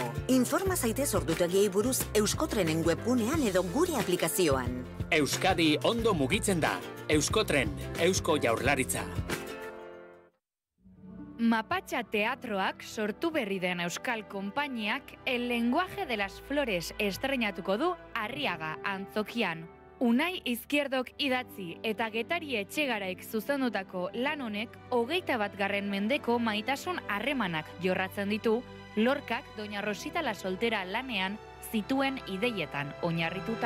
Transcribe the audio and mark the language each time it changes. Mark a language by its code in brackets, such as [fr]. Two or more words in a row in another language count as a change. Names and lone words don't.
[eu] Informa zaitez ordutegiei buruz Euskotrenen webgunean edo gure aplikazioan. Euskadi ondo mugitzen da. Euskotren, Eusko Jaurlaritza. Mapatxa Teatroak sortu berri den euskal konpainiak El lenguaje de las flores estreinatuko du Arriaga antzokian. Unai Izquierdok idatzi eta Getari Etxegaraik zuzendutako lan honek 21. mendeko maitasun harremanak jorratzen ditu, Lorcak Doña Rosita la Soltera lanean zituen ideietan oinarrituta.